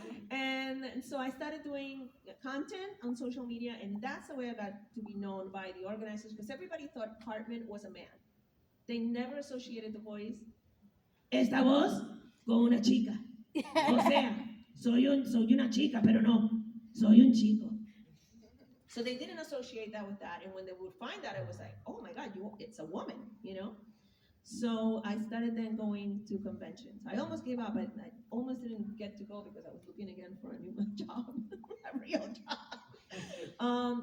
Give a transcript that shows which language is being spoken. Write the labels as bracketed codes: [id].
[en] And so I started doing content on social media, and that's the way I got to be known by the organizers, because everybody thought Cartman was a man. They never associated the voice. [es] Esta voz con una chica. O sea, soy una chica, pero no, soy un chico. [en] So they didn't associate that with that, and when they would find that, it was like, oh my God, it's a woman. So I started then going to conventions. I almost gave up. I almost didn't get to go because I was looking again for a new job, a real job.